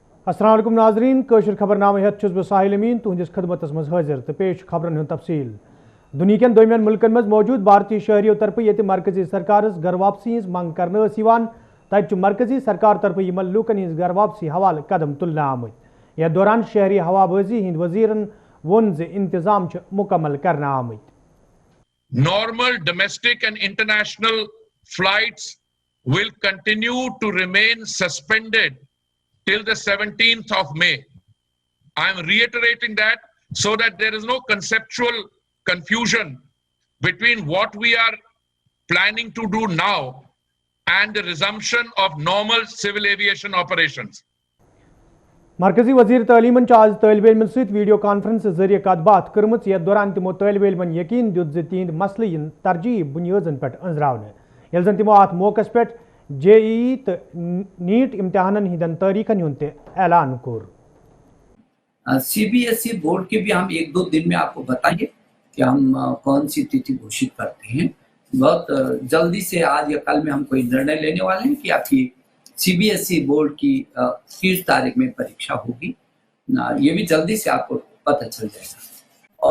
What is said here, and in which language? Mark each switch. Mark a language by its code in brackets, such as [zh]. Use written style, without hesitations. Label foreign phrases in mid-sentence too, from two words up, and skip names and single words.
[ar] السلام عليكم [ks] नाजरीन कशर खबरनामे हेत छुस बह साहिल अमीन तुहंदिस खदमतस मज हाजिर तो पेश खबरन हुंद तफसील दुनिया दोमियन मुल्कन मज मौजूद भारतीय शहरियों तरफ ये मरकजी सरकार घर वापसी हज मंग कर तत मरकजी सरकार तरफ यमन लूकन हज घर वापसी हवाल कदम तुलने आमत यथ दौरान शहरी हवाबाजी हिंद वजीरन वोन इंतजाम मुकम्मल करना आमत। [en] Normal domestic and international flights will continue to remain suspended till the 17th of May. I am reiterating that so that there is no conceptual confusion between what we are planning to do now and the resumption of normal civil aviation operations. [ks] मरकजी वजीर तालीमन आज तालिब इल्मन सहित [en] video conference [ks] जरिए कत बात कर्म यथ दौरान तिमो तालिब इल्मन यकीन दित तिहंद मसले इन तरजीह बुनियादन पे अंजरावने यल जन तिमो अत मौकस पे JEE तो नीट इम्तिहानन हिंदन तारीखन हुंद ऐलान कोर। [hi] CBSE बोर्ड के भी हम 1-2 दिन में आपको बताएंगे कि हम कौन सी तिथि घोषित करते हैं। बहुत जल्दी से आज या कल में हम कोई निर्णय लेने वाले हैं कि आपकी CBSE बोर्ड की किस तारीख में परीक्षा होगी, ये भी जल्दी से आपको पता चल जाएगा।